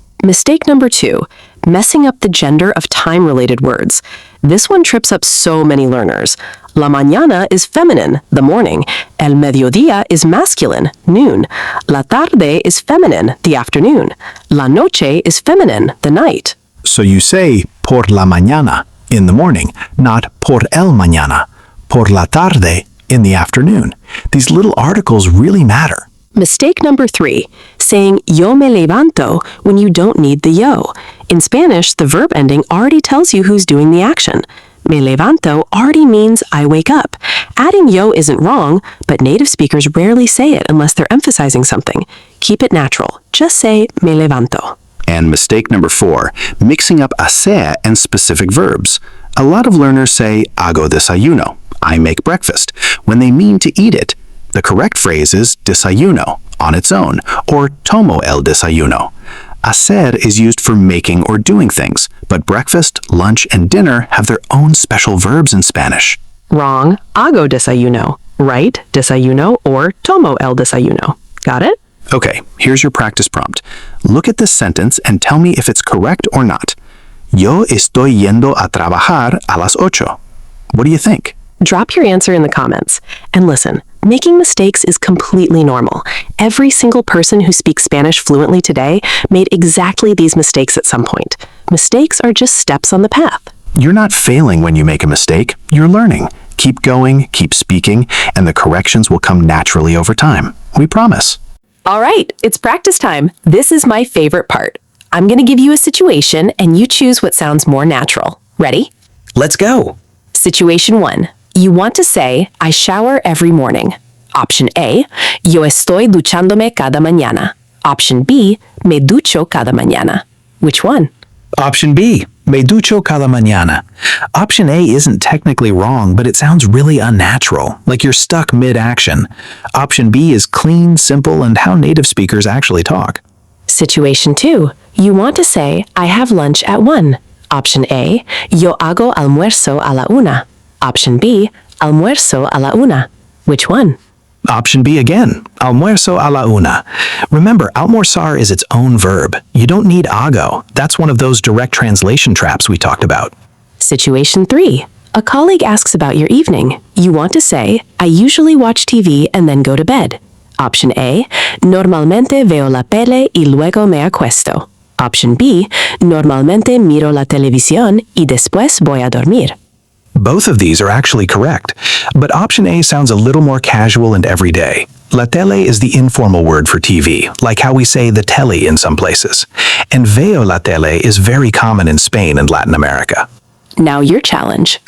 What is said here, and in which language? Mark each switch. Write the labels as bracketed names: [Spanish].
[English] Mistake number 2, messing up the gender of time-related words. This one trips up so many learners. La mañana is feminine, the morning. El mediodía is masculine, noon. La tarde is feminine, the afternoon. La noche is feminine, the night. So you say [Spanish] por la mañana, [English] in the morning, not [Spanish] por el mañana, por la tarde, [English] in the afternoon. These little articles really matter. Mistake number 3, saying [Spanish] yo me levanto [English] when you don't need the yo. In Spanish, the verb ending already tells you who's doing the action. [Spanish] Me levanto [English] already means I wake up. Adding yo isn't wrong, but native speakers rarely say it unless they're emphasizing something. Keep it natural. Just say [Spanish] me levanto. [English] And mistake number 4, mixing up hacer and specific verbs. A lot of learners say [Spanish] hago desayuno, [English] I make breakfast, when they mean to eat it. The correct phrase is desayuno, on its own, or [Spanish] tomo el desayuno. [English] Hacer is used for making or doing things, but breakfast, lunch, and dinner have their own special verbs in Spanish. Wrong. [Spanish] Hago desayuno. [English] Right? [Spanish] Desayuno or tomo el desayuno. [English] Got it? Okay, here's your practice prompt. Look at this sentence and tell me if it's correct or not. [Spanish] Yo estoy yendo a trabajar a las 8. [English] What do you think? Drop your answer in the comments. And listen, making mistakes is completely normal. Every single person who speaks Spanish fluently today made exactly these mistakes at some point. Mistakes are just steps on the path. You're not failing when you make a mistake. You're learning. Keep going, keep speaking, and the corrections will come naturally over time. We promise. All right, it's practice time. This is my favorite part. I'm going to give you a situation and you choose what sounds more natural. Ready? Let's go. Situation 1. You want to say, I shower every morning. [Spanish] Option A, yo estoy duchándome cada mañana. Option B, me ducho cada mañana. [English] Which one? [Spanish] Option B, me ducho cada mañana. [English] Option A isn't technically wrong, but it sounds really unnatural, like you're stuck mid-action. Option B is clean, simple, and how native speakers actually talk. Situation 2. You want to say, I have lunch at 1. [Spanish] Option A, yo hago almuerzo a la 1. Option B, almuerzo a la 1. [English] Which one? [Spanish] Option B again, almuerzo a la 1. [English] Remember, almorzar is its own verb. You don't need hago. That's one of those direct translation traps we talked about. Situation 3. A colleague asks about your evening. You want to say, I usually watch TV and then go to bed. [Spanish] Option A, normalmente veo la tele y luego me acuesto. Option B, normalmente miro la televisión y después voy a dormir. [English] Both of these are actually correct, but option A sounds a little more casual and everyday. La tele is the informal word for TV, like how we say the telly in some places. And [Spanish] veo la tele [English] is very common in Spain and Latin America. Now your challenge.